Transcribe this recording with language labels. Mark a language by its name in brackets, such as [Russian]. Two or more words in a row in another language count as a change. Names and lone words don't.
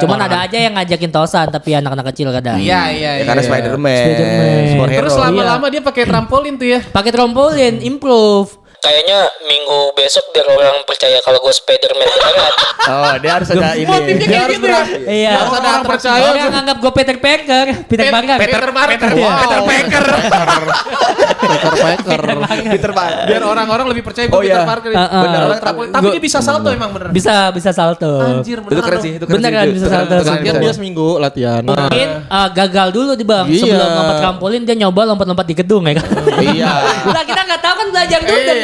[Indonesian] Cuman ada aja yang ngajakin tosan tapi anak-anak kecil kadang. Iya. Ya karena Spiderman. Spiderman. Superhero. Terus lama-lama dia pakai trampolin tuh ya. Pakai trampolin improve. Kayaknya minggu besok biar orang percaya kalau gue Spiderman beneran. Oh, dia harus ada ini. Motifnya Dia kayak harus gitu ya. berat. Iya. Harus ada Orang percaya. Orang anggap gue Peter Parker. Peter Parker. Peter Parker. Wow. Peter Parker. Peter Pan. Biar orang-orang lebih percaya gue Oh, Peter iya. Parker. Bener, Orang trampolin. Tapi dia bisa salto emang bener. Bisa salto. Anjir Itu keren sih, itu keren Beneran sih. bisa Itu keren, salto. itu keren, Latihan itu dia keren. seminggu latihan. Mungkin gagal dulu di bang. Iya. Sebelum lompat trampolin dia nyoba lompat-lompat di gedung ya kan. Iya. Nah kita nggak tahu kan belajar dulu dan